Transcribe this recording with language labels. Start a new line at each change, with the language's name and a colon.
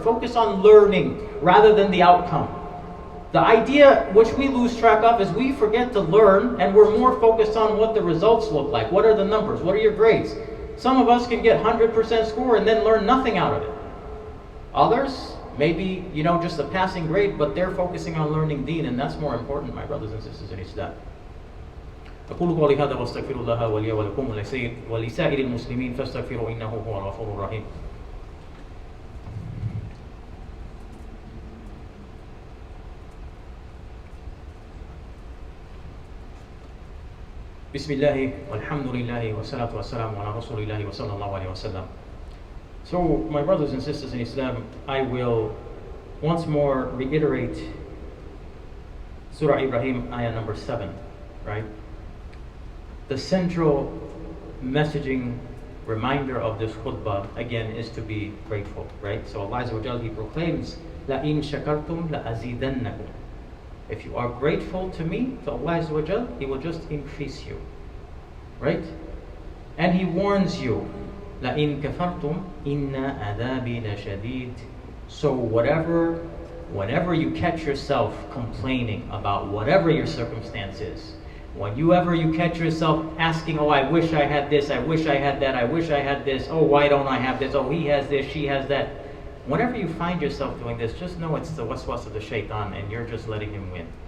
English: Focus on learning rather than the outcome. The idea which we lose track of is we forget to learn and we're more focused on what the results look like. What are the numbers? What are your grades? Some of us can get 100% score and then learn nothing out of it. Others, maybe, just a passing grade, but they're focusing on learning deen, and that's more important, my brothers and sisters in Islam.
Arabic: أقول قولي هذا واستغفر الله ولي ولكم ولسائر المسلمين فاستغفروا إنه هو الغفور الرحيم. بسم الله والحمد لله والصلاة والسلام على رسول الله وصلى الله عليه وسلم.
English: So, my brothers and sisters in Islam, I will once more reiterate Surah Ibrahim, ayah number 7, right? The central messaging reminder of this khutbah, again, is to be grateful, right? So Allah Azza wa Jal, He proclaims,
Arabic: لَإِن شَكَرْتُمْ لَأَزِيدَنَّكُمْ.
English: If you are grateful to me, to Allah Azza wa Jal, He will just increase you, right? And He warns you,
Arabic: لَإِن كَفَرْتُمْ إِنَّ عَذَابِي لَشَدِيدٌ.
English: So whenever you catch yourself complaining about whatever your circumstance is, whenever you catch yourself asking, oh, I wish I had this, I wish I had that, I wish I had this, oh, why don't I have this, oh, he has this, she has that. Whenever you find yourself doing this, just know it's the waswas of the Shaytan and you're just letting him win.